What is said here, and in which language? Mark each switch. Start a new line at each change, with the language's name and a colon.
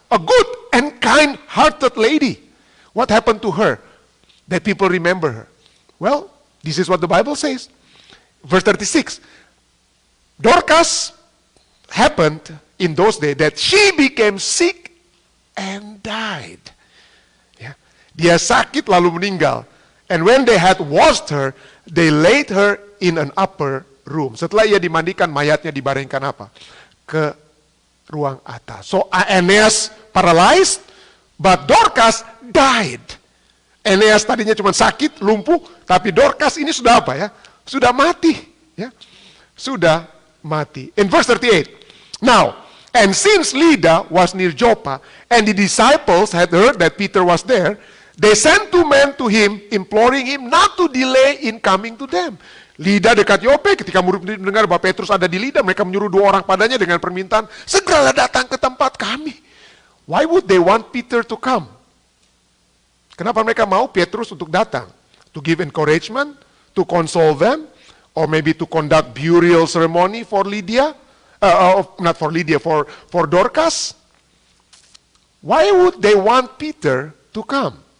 English: A good and kind-hearted lady. What happened to her that people remember her? Well, this is what the Bible says. Verse 36. Dorcas happened in those days that she became sick and died.
Indonesian: Dia sakit lalu meninggal.
English: And when they had washed her, they laid her in an upper room.
Indonesian: Setelah ia dimandikan, mayatnya dibaringkan apa? Ke ruang atas.
English: So Aeneas paralyzed, but Dorcas died.
Indonesian: Aeneas tadinya cuma sakit, lumpuh, tapi Dorcas ini sudah apa Sudah mati. Sudah mati.
English: In verse 38. Now, and since Lydda was near Joppa, and the disciples had heard that Peter was there, they sent 2 men to him, imploring him not to delay in coming to them.
Indonesian: Lydda dekat Yope, ketika murid mendengar bahwa Petrus ada di Lydda, mereka menyuruh 2 orang padanya dengan permintaan, segeralah datang ke tempat kami.
English: Why would they want Peter to come?
Indonesian: Kenapa mereka mau Petrus untuk datang?
English: To give encouragement, to console them, or maybe to conduct burial ceremony for Lydia? Not for Lydia, for Dorcas? Why would they want Peter to come?